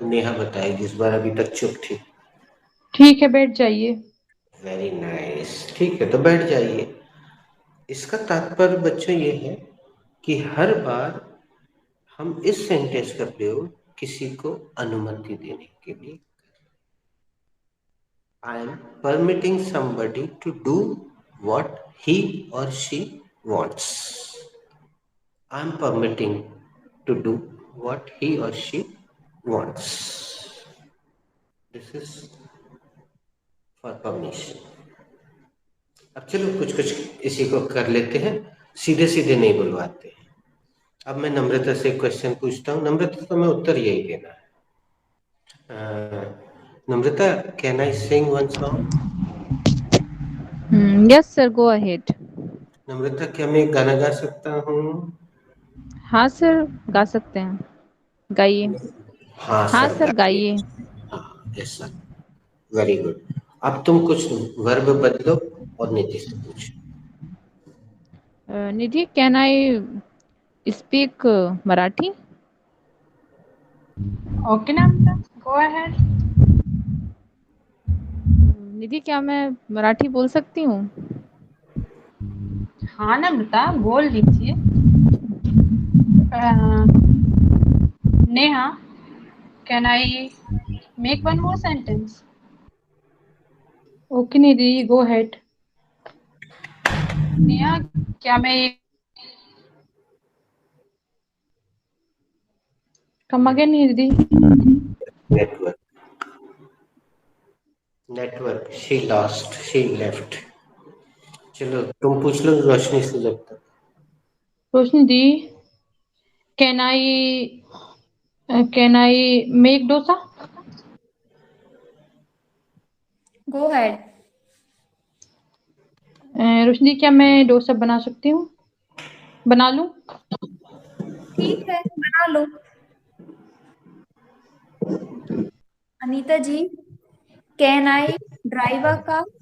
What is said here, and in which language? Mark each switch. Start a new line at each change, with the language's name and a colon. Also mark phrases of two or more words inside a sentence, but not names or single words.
Hindi: नेहा बताएगी, इस बार अभी तक चुप थी. ठीक है बैठ जाइए.
English: very nice.
Hindi: ठीक है तो बैठ जाइए. इसका तात्पर्य बच्चों ये है कि हर बार हम इस सेंटेंस का प्रयोग किसी को अनुमति देने के लिए,
English: I am permitting somebody to do what he or she wants. I am permitting to do what he or she wants. This is for permission.
Hindi: अब चलो कुछ कुछ इसी को कर लेते हैं, सीधे सीधे नहीं बुलवाते हैं। अब मैं नम्रता से क्वेश्चन पूछता हूँ। नम्रता, तो मैं उत्तर यही देना है।
English: नम्रता, can I sing one song? Yes, sir. Go ahead.
Hindi: नम्रता, क्या मैं एक गाना गा सकता हूँ? हाँ सर, गा सकते हैं, गाइए। हाँ हाँ सर, सर, गाइए।
English: हाँ, yes sir, very good.
Hindi: अब तुम कुछ वर्ब बदलो और निधि से पूछो।
English: निधि, can I speak Marathi? Okay, Namrata, go ahead.
Hindi: निधि, क्या मैं मराठी बोल सकती हूँ? हाँ नम्रता, बोल लीजिए। नेहा,
English: can I make one more sentence? Okay, Nidhi, go ahead.
Hindi: नेहा, क्या मैं एक
English: Come again, Nidhi. network, she lost, she left.
Hindi: चलो तुम पूछ लो रोशनी से जब तक।
English: Roshni Di, can I make dosa? Go ahead.
Hindi: रोशनी, क्या मैं डोसा बना सकती हूँ? बना लूं? ठीक है, बना लो।
English: अनीता जी, can I drive a car?